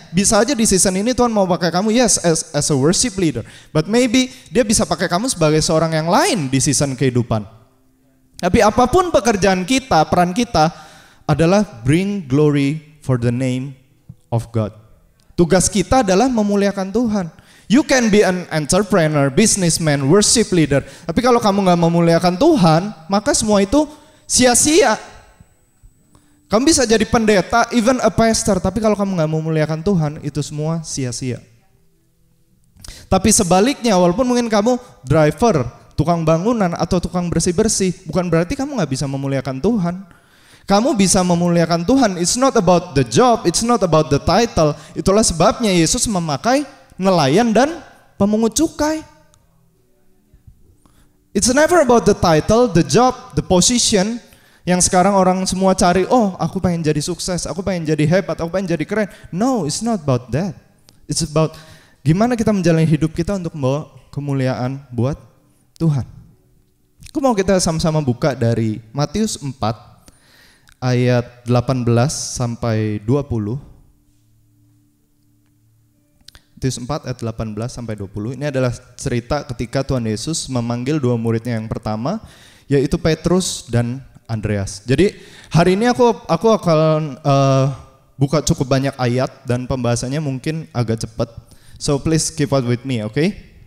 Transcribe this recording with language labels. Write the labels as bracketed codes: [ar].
[id] Bisa aja di season ini Tuhan mau pakai kamu [en] yes as a worship leader. But maybe [id] dia bisa pakai kamu sebagai seorang yang lain di season kehidupan. Tapi apapun pekerjaan kita, peran kita adalah [en] bring glory for the name of God. [id] Tugas kita adalah memuliakan Tuhan. [en] You can be an entrepreneur, businessman, worship leader. [id] Tapi kalau kamu gak memuliakan Tuhan, maka semua itu sia-sia. Kamu bisa jadi pendeta, [en] even a pastor. [id] Tapi kalau kamu gak memuliakan Tuhan, itu semua sia-sia. Tapi sebaliknya, walaupun mungkin kamu driver, tukang bangunan, atau tukang bersih-bersih, bukan berarti kamu gak bisa memuliakan Tuhan. Kamu bisa memuliakan Tuhan. [en] It's not about the job, it's not about the title. [id] Itulah sebabnya Yesus memakai nelayan dan pemungut cukai. [en] It's never about the title, the job, the position [id] yang sekarang orang semua cari. Oh, aku pengen jadi sukses, aku pengen jadi hebat, aku pengen jadi keren. [en] No, it's not about that. It's about [id] gimana kita menjalani hidup kita untuk membawa kemuliaan buat Tuhan. Aku mau kita sama-sama buka dari Matius 4 ayat 18 sampai 20. Matius 4 ayat 18 sampai 20. Ini adalah cerita ketika Tuhan Yesus memanggil dua muridnya yang pertama, yaitu Petrus dan Andreas. Jadi hari ini aku akan buka cukup banyak ayat dan pembahasannya mungkin agak cepat. [en] So please keep up with me, okay?